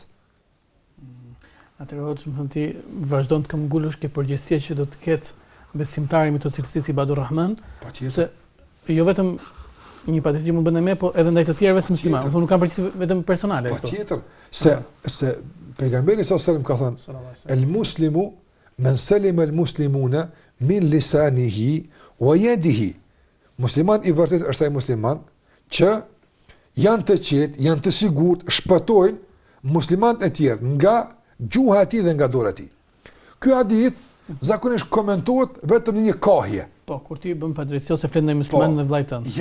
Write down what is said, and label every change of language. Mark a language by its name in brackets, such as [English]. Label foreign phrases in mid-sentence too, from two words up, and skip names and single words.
[Albanian] Atëherë hoxh, më thënë ti vazhdon të këmbgulësh ke përgjegjësia që do të ketë besimtari me të cilësisë [Arabic] عباد الرحمن, [Albanian] se jo vetëm një patjetër që mund bënë me, po edhe ndaj të tjerëve si musliman. Do nuk kanë përgjegjësi vetëm personale këto. Patjetër, se pejgamberi [Arabic] صلى الله عليه وسلم [Albanian] ka thënë [Arabic] المسلم من سلم المسلمون من لسانه ويده. [Albanian] Musliman i vërtet është ai musliman që janë të qetë, janë të sigurt, shpëtojnë muslimanët e tjerë nga gjuha e tij dhe nga dora e tij. Ky hadith zakonisht komentohet vetëm në një kahje. Po, kur ti bën padrejtësi ose flet ndaj muslimanëve dhe vllajt tënd.